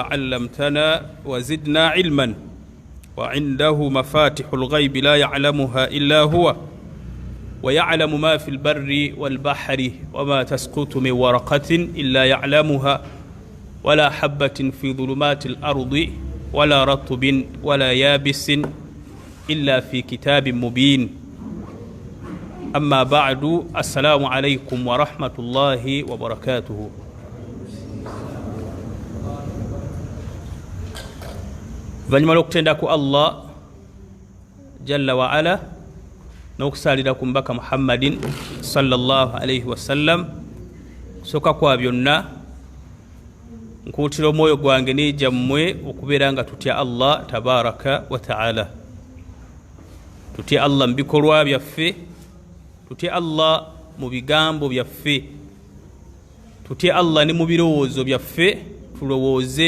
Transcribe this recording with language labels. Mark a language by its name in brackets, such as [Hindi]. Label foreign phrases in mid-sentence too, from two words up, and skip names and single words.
[Arabic] علمتنا وزدنا علما وعنده مفاتح الغيب لا يعلمها إلا هو ويعلم ما في البر والبحر وما تسقط من ورقة إلا يعلمها ولا حبة في ظلمات الأرض ولا رطب ولا يابس إلا في كتاب مبين أما بعد السلام عليكم ورحمة الله وبركاته [Ganda] vanyuma lw'okutendako Allah [Arabic] جل وعلا [Ganda] n'okusalira ku mbaka Muhammadin sallallahu [Arabic] عليه وسلم [Ganda] soka kwa byonna nkuutira omwoyo gwange n'ejammwe okubeera nga tutya Allah [Arabic] تبارك وتعالى [Ganda] tutya Allah mu bikolwa byaffe tutya Allah mu bigambo byaffe tutya Allah ne mu birowoozo byaffe tulowooze